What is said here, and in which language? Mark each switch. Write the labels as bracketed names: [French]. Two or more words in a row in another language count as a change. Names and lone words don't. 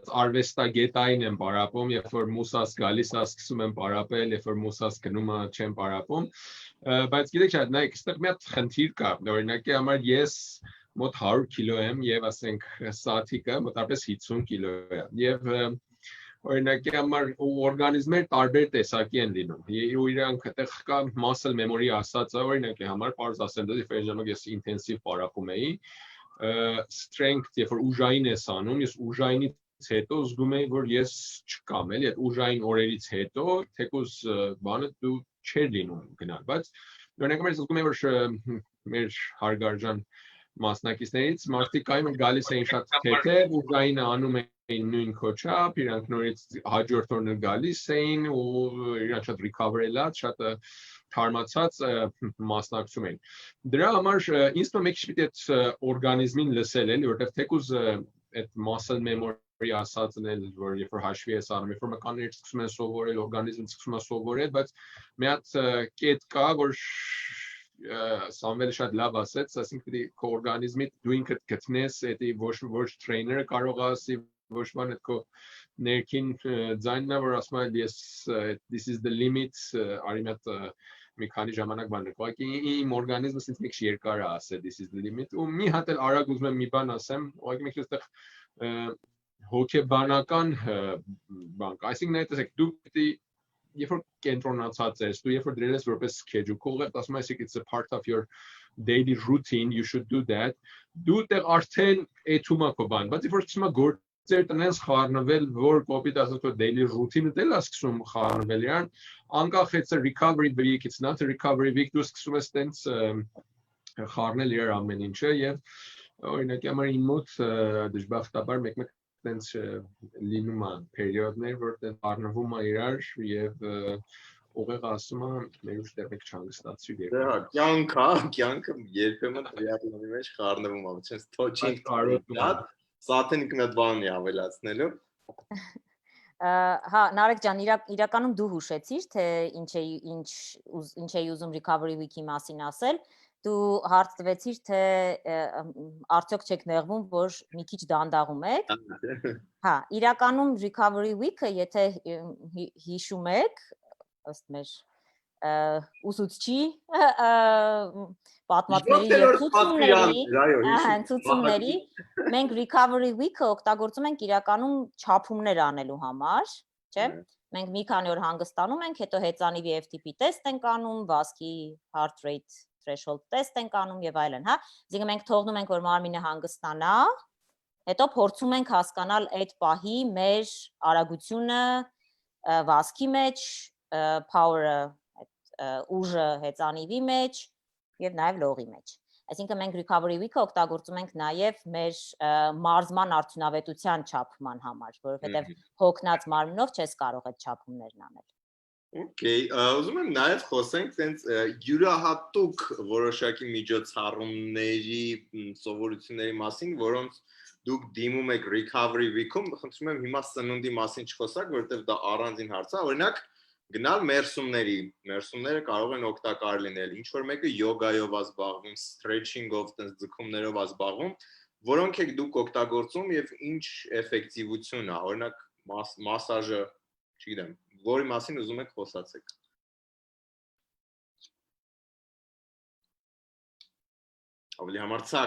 [Armenian] արվեստագետային եմ պարապում, երբ որ մուսաս գալիս է սկսում եմ պարապել, երբ որ մուսաս գնում է չեմ պարապում, բայց գիտեք շատ, նայեք, այստեղ մի հատ խնդիր կա, օրինակի համար ես մոտ 100 կիլո եմ եւ ասենք սաթիկը մոտավորապես 50 կիլո է եւ օրինակի համար օրգանիզմեր տարբեր տեսակի են լինում։ Իրանք այդտեղ կա [English] muscle memory [Armenian] ասածը, օրինակի համար պարզ ասեմ, դա դեպի ժամանակ ես ինտենսիվ պարապում էի, strength, երբ որ ուժային ես անում, ես ուժայինից հետո զգում էի, որ ես չկամ, էլի, այդ ուժային օրերից հետո թեկուզ բանը դու չեր լինում գնալ, բայց օրինակի ես զգում եմ, որ մեր հարգարժան մասնակիցներից մարդիկ կային գալիս էին շատ թեթև, ուժայինը անում էին նույն քոչապ, իրանք նորից հաջորդ օրն գալիս էին ու իրանք շատ recover-ելած, շատ թարմացած մասնակցում էին։ Դրա համար ինձ թվում է մի քիչ պիտի այդ օրգանիզմին լսել էլի, որովհետև թեկուզ այդ [English] muscle memory [Armenian] ասածն էլ, որ երբ որ հաշվի ես անում, երբ որ մեկաներից սկսում են սովորել, օրգանիզմը սկսում է սովորել, բայց մի հատ կետ կա, որ Սամվելը շատ լավ ասեց, ասենք պիտի քո օրգանիզմի դու ինքդ գտնես, էդի ոչ տրեյները կարող ասի, ոչ բան այդ քո ներքին ձայնն է, որ ասում է ես this [English] is the limit, [Armenian] արի մատ մի քանի ժամանակ բան է, ուղղակի իմ օրգանիզմը ինձ մի քիչ երկար է ասել [English] this is the limit, [Armenian] ու մի հատ էլ արագ ուզում եմ մի բան ասեմ, ուղղակի մի քիչ այդտեղ հոգեբանական բան, այսինքն այդտեղ դու պիտի Երբ որ կենտրոնացած ես, դու երբ որ դրել ես որպես schedule, կողը ասում ես [English] it's a part of your daily routine, you should do that. [Armenian] Դու դեռ արդեն էթում ա քո բան, բայց երբ որ սկսում ա գործեր տնես խառնվել, որ կոպիտ ասած քո [English] daily routine- [Armenian] ը դել ա սկսում խառնվել, իրան անկախ [English] it's a recovery week, it's not a recovery week, [Armenian] դու սկսում ես տենց խառնել իրար ամեն ինչը եւ օրինակի համար իմ մոտ դժբախտաբար մեկ-մեկ տենց լինում է պերիոդներ, որ տենց առնվում է իրար եւ ուղիղ ասում է մեր ուժ դեռ մեկ չհանգստացրի երկու։ Դա կյանքը երբեմն ռեալիզմի մեջ խառնվում է, չես թոչին կարոտ, սաթենիկ մի բան է ավելացնելու։ Հա, Նարեկ ջան, իրականում դու հուշեցիր, թե ինչ էի ուզում [English] recovery week- [Armenian] ի մասին ասել, դու հարց տվեցիր, թե արդյոք չեք նեղվում, որ մի քիչ դանդաղում եք։ Հա, իրականում [English] recovery week- [Armenian] ը, եթե հիշում եք, ըստ մեր ուսուցչի պատմածների եւ ցուցումների, մենք [English] recovery week- [Armenian] ը օգտագործում ենք իրականում չափումներ անելու համար, չէ՞։ Մենք մի քանի օր հանգստանում ենք, հետո հեծանիվի FTP տեստ ենք անում, վազքի [English] heart rate threshold [Armenian] տեստ ենք անում եւ այլն, հա։ Այսինքն մենք թողնում ենք, որ մարմինը հանգստանա, հետո փորձում ենք հասկանալ այդ պահի մեր արագությունը վազքի մեջ, power-ը, ուժը հեծանիվի մեջ եւ նաեւ լողի մեջ։ Այսինքն մենք [English] recovery week- [Armenian] ը օգտագործում ենք նաեւ մեր մարզման արդյունավետության չափման համար, որովհետեւ հոգնած մարմնով չես կարող այդ չափումներն անել։ Okay, ուզում եմ նաև խոսենք տենց յուրահատուկ որոշակի միջոցառումների սովորությունների մասին, որոնց դուք դիմում եք recovery week-ում, խնդրում եմ հիմա սնունդի մասին չխոսակ, որովհետև դա առանձին հարց է, օրինակ գնալ մերսումները կարող են օգտակար լինել, ինչ որ մեկը յոգայով է զբաղվում, stretching-ով, տենց ձգումներով է զբաղվում, որոնք եք դուք օգտագործում եւ ինչ էֆեկտիվություն է, օրինակ մասաժը, չգիտեմ, որի մասին ուզում եք խոսացեք։ Ավելի համարձակ։